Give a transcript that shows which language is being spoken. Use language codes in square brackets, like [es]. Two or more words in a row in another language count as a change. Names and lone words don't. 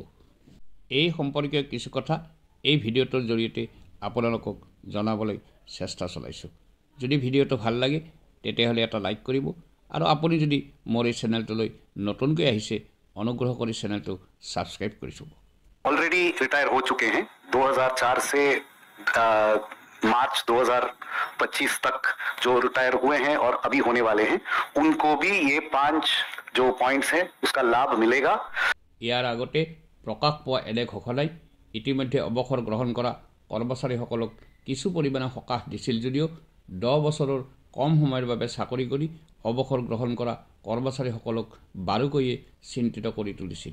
[as] এই সম্পৰ্কীয় কিছু কথা এই ভিডিঅ'টোৰ জৰিয়তে আপোনালোকক জনাবলৈ চেষ্টা চলাইছোঁ। যদি ভিডিঅ'টো ভাল লাগে তেতিয়াহ'লে এটা লাইক কৰিব আৰু আপুনি যদি মোৰ এই চেনেলটোলৈ নতুনকৈ আহিছে অনুগ্ৰহ কৰি চেনেলটো ছাবস্ক্ৰাইব কৰি থ'ব। [hi] ऑलरेडी रिटायर हो चुके हैं। 2004 से मार्च 2025 तक जो रिटायर हुए हैं और अभी होने वाले हैं उनको भी ये 5 जो पॉइंट्स हैं उसका लाभ मिलेगा। [as] ইয়াৰ আগতে প্ৰকাশ পোৱা এনে ঘোষণাই ইতিমধ্যে অৱসৰ গ্ৰহণ কৰা কৰ্মচাৰীসকলক কিছু পৰিমাণে সকাহ দিছিল যদিও 10 বছৰৰ কম সময়ৰ বাবে চাকৰি কৰি অৱসৰ গ্ৰহণ কৰা কৰ্মচাৰীসকলক বাৰুকৈয়ে চিন্তিত কৰি তুলিছিল।